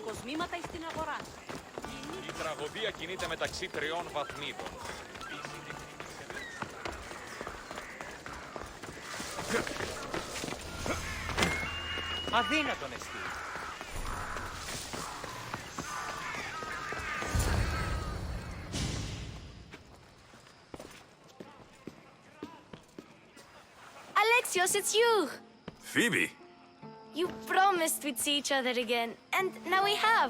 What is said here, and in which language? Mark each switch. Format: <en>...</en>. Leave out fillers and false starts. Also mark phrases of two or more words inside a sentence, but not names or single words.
<el>τμήματα στην αγορά. Η τραγωδία κινείται μεταξύ 3 βαθμίδων. Αδύνατον εστί.</el> <en>Alexios, it's you! Phoebe, You promised we'd see each other again, and now we have.</en>